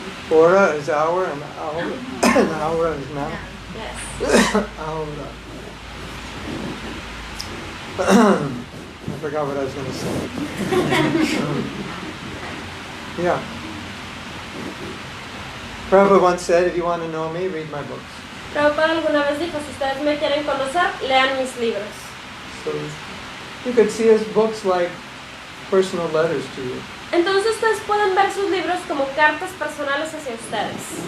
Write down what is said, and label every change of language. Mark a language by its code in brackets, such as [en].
[en] Ora is hour, and hour is now. Yes. [es] Ahora. [en] I forgot what I was going to say. Yeah. Prabhupada once said, if you want to know me, read my books. [es] Prabhupada alguna vez dijo, si ustedes me quieren conocer, lean mis libros. [en] So you could see his books like personal letters to you. [es] Entonces ustedes pueden ver sus libros como cartas personales hacia ustedes,